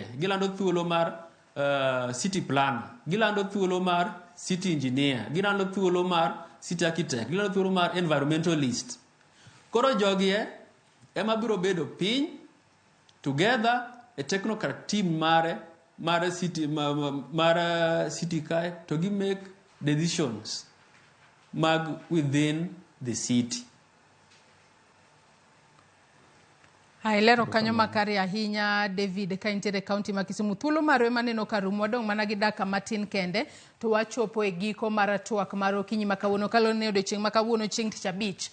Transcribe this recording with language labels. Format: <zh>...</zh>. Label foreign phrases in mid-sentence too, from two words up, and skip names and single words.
<luo>Gilando thuolo mar</luo> <en>city planner.</en> <luo>Gilando thuolo mar</luo> <en>city engineer.</en> <luo>Gilando thuolo mar</luo> <en>city architect.</en> <luo>Gilando thuolo mar environmentalist. Koro jogie ema biro bedo piny</luo> <en>together a technocrat team</en> <luo>mar city kae to gi</luo> <en>make decisions</en> <luo>mag</luo> <en>within the city.</en> <luo>Lero kanyo makare ahinya David ka intere county ma Kisumu. Thuolo marwe maneno karumo wadong' mana gi daka matin kende to wachopo e giko mar twak mar okinyi makawuono. Kalone odiochieng' makawuono chieng' tich abich.</luo>